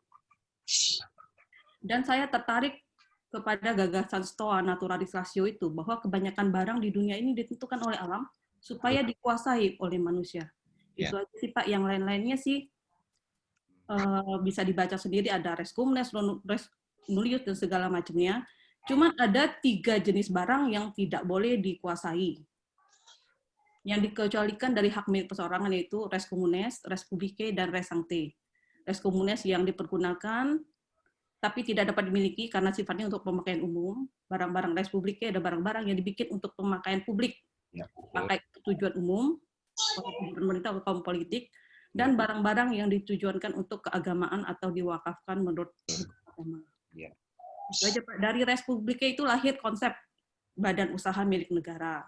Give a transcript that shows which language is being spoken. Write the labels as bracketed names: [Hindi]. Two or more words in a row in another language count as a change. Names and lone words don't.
[Indonesian] Dan saya tertarik kepada gagasan Stoa [Latin] naturalis ratio [Indonesian] itu, bahwa kebanyakan barang di dunia ini ditentukan oleh alam supaya dikuasai oleh manusia. Itu aja sih Pak, yang lain-lainnya sih bisa dibaca sendiri, ada [Latin] res comunes, res nullius, [Indonesian] dan segala macamnya. Cuman ada 3 jenis barang yang tidak boleh dikuasai. Yang dikecualikan dari hak milik perseorangan yaitu [Latin] res communes, res publicae, [Indonesian] dan [Latin] res sanctae. Res communes [Indonesian] yang dipergunakan tapi tidak dapat dimiliki karena sifatnya untuk pemakaian umum. Barang-barang [Latin] res publicae [Indonesian] ada barang-barang yang dibikin untuk pemakaian publik, pakai tujuan umum, pemerintah atau kaum politik, dan barang-barang yang ditujuankan untuk keagamaan atau diwakafkan menurut agama. Ya. Itu aja Pak. Dari Respubliknya itu lahir konsep badan usaha milik negara.